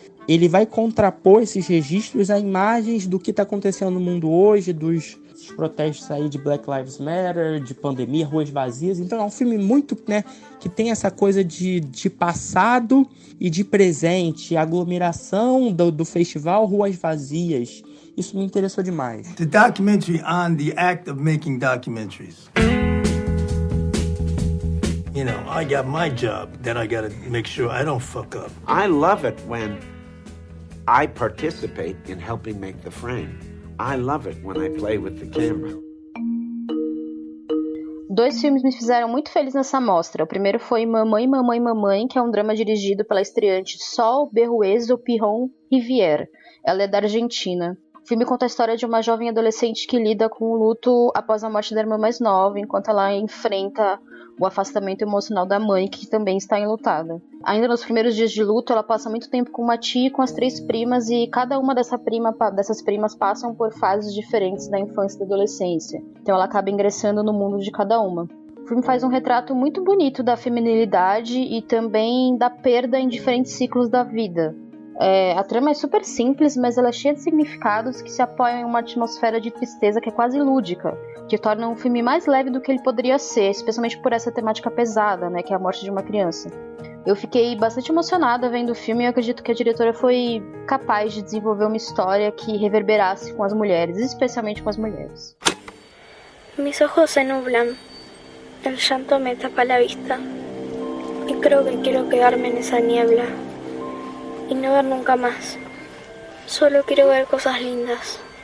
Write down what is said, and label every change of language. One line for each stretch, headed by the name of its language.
Portuguese: Ele vai contrapor esses registros a imagens do que está acontecendo no mundo hoje, dos protestos aí de Black Lives Matter, de pandemia, ruas vazias. Então é um filme muito, né, que tem essa coisa de passado e de presente, aglomeração do festival, ruas vazias. Isso me interessou demais.
English: The documentary on the act of making documentaries. You know, I got my job, then I got to make sure I don't fuck up. I love it when I participate in helping make the frame. I love it when I play with the camera.
Portuguese: 2 filmes me fizeram muito feliz nessa mostra. O primeiro foi Mamãe, Mamãe, Mamãe, que é um drama dirigido pela estreante Sol Berruezo Pirron Rivière. Ela é da Argentina. O filme conta a história de uma jovem adolescente que lida com o luto após a morte da irmã mais nova, enquanto ela enfrenta o afastamento emocional da mãe, que também está enlutada. Ainda nos primeiros dias de luto, ela passa muito tempo com uma tia e com as 3 primas, e cada uma dessas primas passam por fases diferentes da infância e da adolescência. Então ela acaba ingressando no mundo de cada uma. O filme faz um retrato muito bonito da feminilidade e também da perda em diferentes ciclos da vida. A trama é super simples, mas ela é cheia de significados que se apoiam em uma atmosfera de tristeza que é quase lúdica, que torna um filme mais leve do que ele poderia ser, especialmente por essa temática pesada, né, que é a morte de uma criança. Eu fiquei bastante emocionada vendo o filme e eu acredito que a diretora foi capaz de desenvolver uma história que reverberasse com as mulheres, especialmente com as mulheres.
Spanish: Mis ojos se nublan, el llanto me tapa la vista, y creo que quiero quedarme en esa niebla y no ver nunca más. Solo quiero ver cosas lindas.